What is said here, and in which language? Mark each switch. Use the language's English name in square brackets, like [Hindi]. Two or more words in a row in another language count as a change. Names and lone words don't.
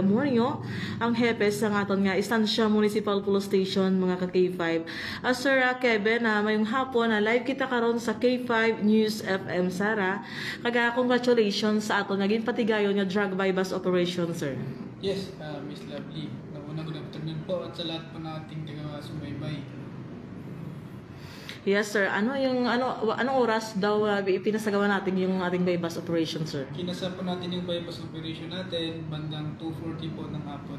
[Hiligaynon] Amorio, ang hepe sa aton nga Estancia Municipal Police Station mga ka-K5. Sir Kevin, mayong hapon live kita karon sa K5 News FM Sara. Kaga, congratulations sa aton naging patigayon nga drug bypass operation, sir. [English] Yes, Miss Lovely. [Filipino] Nauna [English] good afternoon [Filipino] po at sa lahat po nating taga-subaybay. [English] Yes, sir. [Filipino] Anong oras daw pinasagawa natin yung ating bypass operation, sir? Kinasa po natin yung bypass operation natin bandang 2:40 po ng hapon.